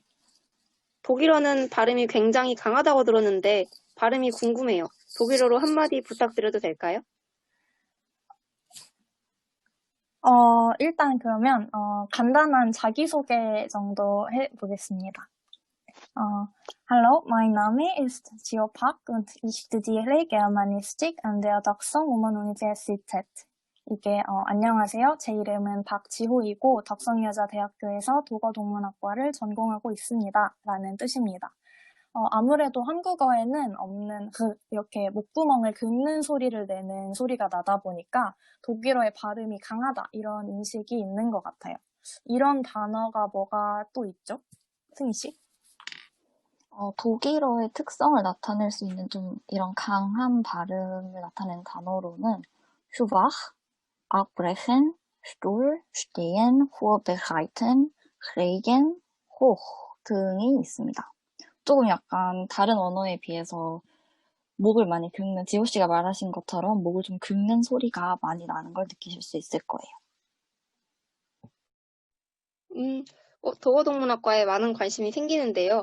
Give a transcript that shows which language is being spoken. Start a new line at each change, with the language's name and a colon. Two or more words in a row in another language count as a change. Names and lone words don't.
Korean: 독일어는 발음이 굉장히 강하다고 들었는데 발음이 궁금해요. 독일어로 한마디 부탁드려도 될까요? 일단 그러면 간단한 자기소개 정도 해보겠습니다.
German: Hallo, mein Name ist Gio Park und ich studiere Germanistik an der 덕성-우먼-universität.
Korean: 이게 안녕하세요. 제 이름은 박지호이고 덕성여자대학교에서 독어동문학과를 전공하고 있습니다. 라는 뜻입니다. 아무래도 한국어에는 없는 이렇게 목구멍을 긁는 소리를 내는 소리가 나다 보니까 독일어의 발음이 강하다 이런 인식이 있는 것 같아요. 이런 단어가 뭐가 또 있죠? 승희 씨? 독일어의 특성을 나타낼 수 있는 좀 이런 강한 발음을 나타내는 단어로는
German: schwach, abbrechen, stuhl, stehen, vorbereiten, regen, hoch
Korean: 등이 있습니다. 조금 약간 다른 언어에 비해서 목을 많이 긁는, 지호 씨가 말하신 것처럼 목을 좀 긁는 소리가 많이 나는 걸 느끼실 수 있을 거예요. 독어동문학과에 많은 관심이 생기는데요.